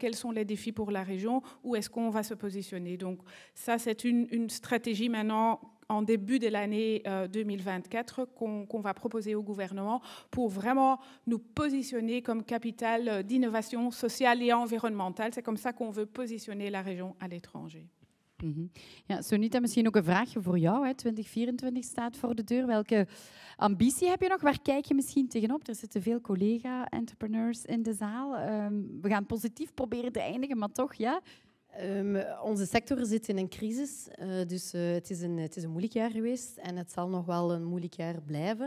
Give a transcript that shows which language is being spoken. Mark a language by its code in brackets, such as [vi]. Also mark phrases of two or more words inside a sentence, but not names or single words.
[fr] Quels sont les défis pour la région? Où est-ce qu'on va se positionner? Donc ça, c'est une stratégie maintenant en début de l'année 2024 qu'on va proposer au gouvernement pour vraiment nous positionner comme capitale d'innovation sociale et environnementale. C'est comme ça qu'on veut positionner la région à l'étranger. Mm-hmm. [nl] Ja, Sunita, misschien ook een vraagje voor jou. Hè. 2024 staat voor de deur. Welke ambitie heb je nog? Waar kijk je misschien tegenop? Er zitten veel collega-entrepreneurs in de zaal. We gaan positief proberen te eindigen, maar toch, ja... Onze sector zit in een crisis, dus het is een moeilijk jaar geweest en het zal nog wel een moeilijk jaar blijven.